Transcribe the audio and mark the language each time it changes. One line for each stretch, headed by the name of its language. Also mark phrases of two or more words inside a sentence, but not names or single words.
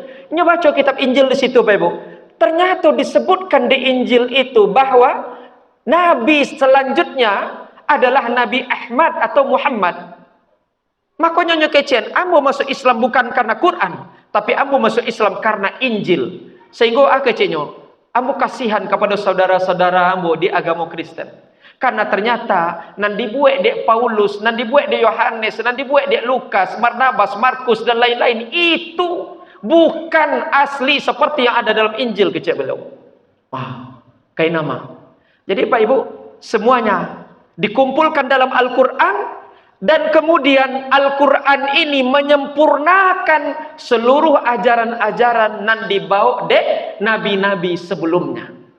Indonesian: Inyo baca kitab Injil di situ, Bapak Ibu. Ternyata disebutkan di Injil itu bahwa Nabi selanjutnya adalah Nabi Ahmad atau Muhammad.
Minangkabau: Makanya nyo kecen, ambo masuk Islam bukan karena Quran, tapi ambo masuk Islam karena Injil. Sehingga kecenyo, ambo kasihan kepada saudara-saudara ambo di agama Kristen. Karena ternyata nan dibuat dek Paulus, nan dibuat dek Yohanes, nan dibuat dek Lukas,
Indonesian: Barnabas, Markus dan lain-lain itu bukan asli seperti yang ada dalam Injil kecil beliau. Kayak nama. Jadi Pak Ibu, semuanya dikumpulkan dalam Al-Quran, dan kemudian Al-Quran ini menyempurnakan seluruh ajaran-ajaran
Minangkabau: nan dibawa dek
Indonesian: nabi-nabi sebelumnya.